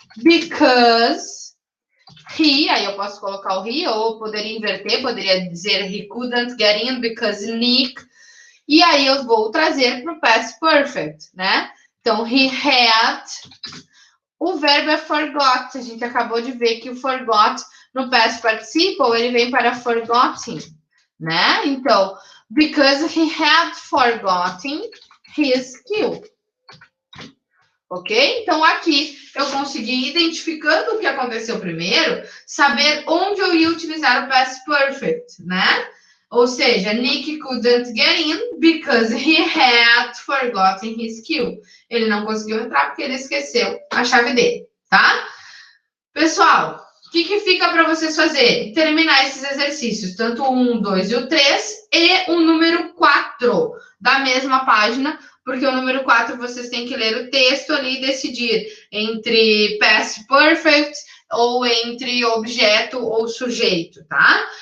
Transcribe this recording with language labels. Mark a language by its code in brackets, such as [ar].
[en] Because he, [pt] aí eu posso colocar o he, ou poderia inverter, poderia dizer [en] he couldn't get in because Nick [pt] E aí eu vou trazer para o past perfect, né? Então, [en] he had. [pt] O verbo é forgot. A gente acabou de ver que o forgot no past participle, ele vem para forgotten, né? Então, [en] because he had forgotten his skill. Ok? [pt] Então, aqui eu consegui, identificando o que aconteceu primeiro, saber onde eu ia utilizar o past perfect, né? Ou seja, [en] Nick couldn't get in because he had forgotten his skill. [pt] Ele não conseguiu entrar porque ele esqueceu a chave dele, tá? Pessoal, o que fica para vocês fazerem? Terminar esses exercícios, tanto o 1, 2 e o 3, e o número 4 da mesma página, porque o número 4 vocês têm que ler o texto ali e decidir entre past perfect ou entre objeto ou sujeito, tá?